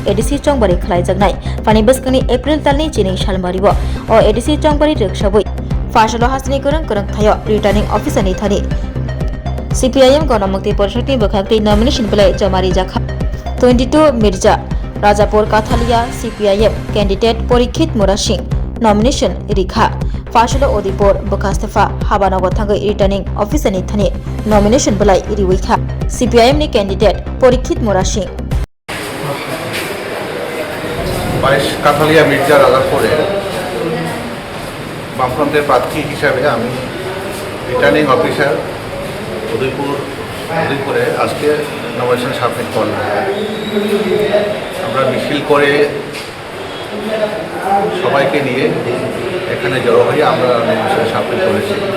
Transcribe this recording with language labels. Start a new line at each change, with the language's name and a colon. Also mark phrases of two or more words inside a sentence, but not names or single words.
Kok Borok: ADC Chongbari Khlai Jagnai Fani Baskani April Talni Chini Shalmari Bo or ADC Chongbari Rekshabui Fashalo Hasni Kereng Thayo
English: Returning Officer
Kok Borok: Nithani CPIM Ganamuti Porshoti Bakakti Nomination Balai Jamari Jakha 22 Mirza Rajapur Kathalia CPIM Candidate Porikit Murashing Nomination Rikha Fashalo Odipur Bakastafa Habanago Thangai
English: Returning Officer
Kok Borok: Nithani Nomination Balai Iriwikha CPIM ni Candidate Porikit Murashing
Bangla: বাইশ কাঠালিয়া মির্জা রাজাপুরে বামফ্রন্টের প্রার্থী হিসাবে আমি
English: returning officer
Bangla: উদয়পুরে আজকে
English: nomination submit
Bangla: করলাম। আমরা মিছিল করে সবাইকে নিয়ে এখানে জড়ো হয়ে আমরা
English: nomination submit
Bangla: করেছি।